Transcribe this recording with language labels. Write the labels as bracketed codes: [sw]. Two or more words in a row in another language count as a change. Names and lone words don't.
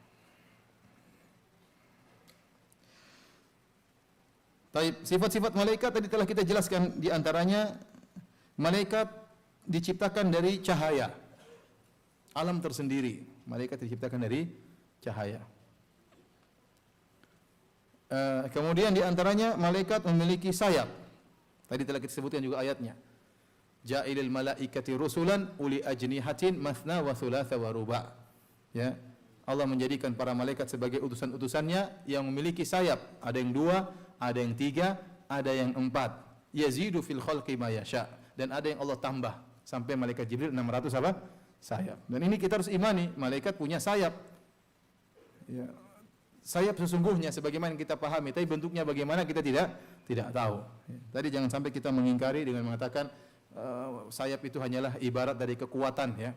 [id] Baik, sifat-sifat malaikat tadi telah kita jelaskan, di antaranya malaikat diciptakan dari cahaya. Alam tersendiri. Malaikat diciptakan dari cahaya. Kemudian di antaranya malaikat memiliki sayap. Tadi telah kita sebutkan juga ayatnya. [ar] جاعل الملائكة رسلا أولي أجنحة مثنى وثلاث ورباع. [id] Ya. Allah menjadikan para malaikat sebagai utusan-utusannya yang memiliki sayap. Ada yang 2, ada yang 3, ada yang 4. [ar] يزيد في الخلق ما يشاء. [id] Dan ada yang Allah tambah sampai malaikat Jibril 600 apa? Sayap. Dan ini kita harus imani, malaikat punya sayap. Ya. Sayap sesungguhnya sebagaimana kita pahami, tapi bentuknya bagaimana kita tidak tahu. Ya. Tadi jangan sampai kita mengingkari dengan mengatakan sayap itu hanyalah ibarat dari kekuatan ya.